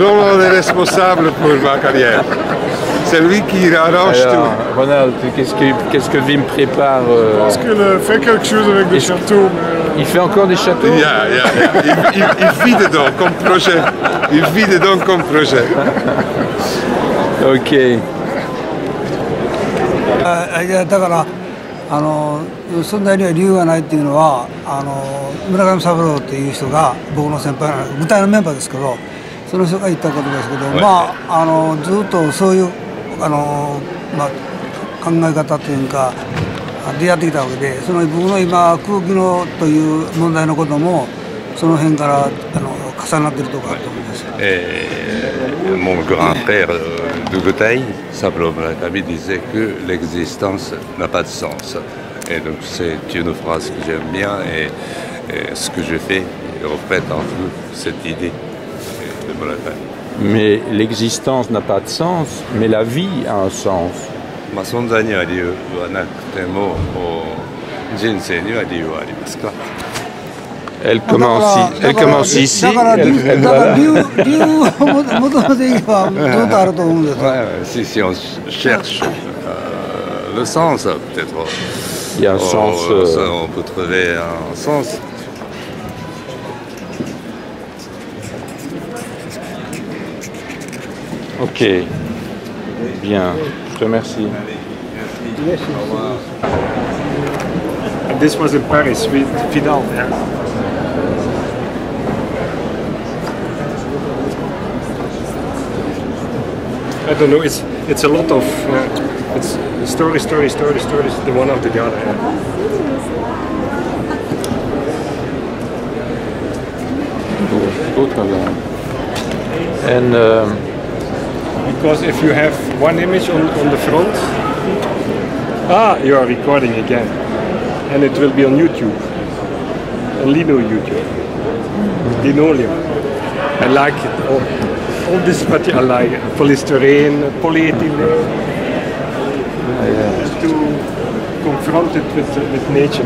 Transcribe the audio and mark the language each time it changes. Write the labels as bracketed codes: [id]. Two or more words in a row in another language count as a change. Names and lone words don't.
[fr] Ronald est responsable pour ma carrière. C'est lui qui arrange Alors, tout. Ronald, qu'est-ce que Wim prépare Parce qu'il fait quelque chose avec des châteaux. Il fait encore des châteaux? Il vit dedans comme projet. Il vit dedans comme projet. Ok. [ja] いやだからそんなには理由がないっていうのは村上三郎っていう人が僕の先輩舞台のメンバーですけどその人が言ったことですけど、まあずっとそういう考え方というかでやってきたわけで僕の今空気のという問題のこともその辺から重なってるところあると思います。 [fr] Mon grand frère Dugotaï, Sablo Murakami, disait que l'existence n'a pas de sens. Et donc c'est une phrase que j'aime bien et ce que je fais reflète un peu cette idée de Murakami. Mais l'existence n'a pas de sens, mais la vie a un sens. [ja] まあ存在には理由はなくても人生には理由はありますか? [fr] Elle commence ici. [ja] だから理由を求めていけばずっとあると思うんですよ。 [fr] Si on cherche le sens, peut-être. Il y a un sens. On peut trouver un sens. Ok. Bien. Je te remercie. [en] This was in Paris with Vidal. Yeah. I don't know. It's a lot of it's stories, the one after the other. Yeah. [nl] Goed gedaan. En [en] because if you have one image on the front, you are recording again, and it will be on YouTube, on Lino YouTube, linoleum. I like it. All this material, I like polystyrene, polyethylene, to confront it with nature.